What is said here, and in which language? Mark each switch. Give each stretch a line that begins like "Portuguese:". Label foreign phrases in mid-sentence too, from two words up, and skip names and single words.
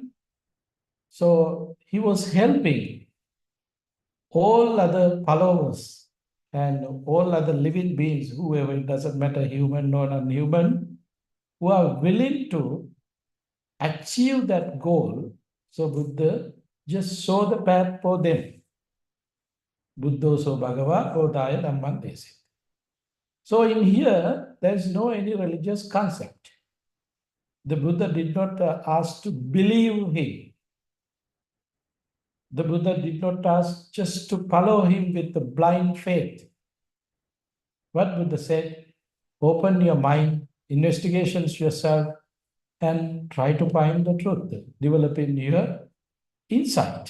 English: So he was helping all other followers and all other living beings, whoever, it doesn't matter, human or non-human, who are willing to achieve that goal. So Buddha just saw the path for them.
Pali: Buddho so bhagava bodhaya dhamman desi.
English: So in here, there is no any religious concept. The Buddha did not ask to believe him. The Buddha did not ask just to follow him with the blind faith. What Buddha said, open your mind, investigations yourself, and try to find the truth, developing your insight.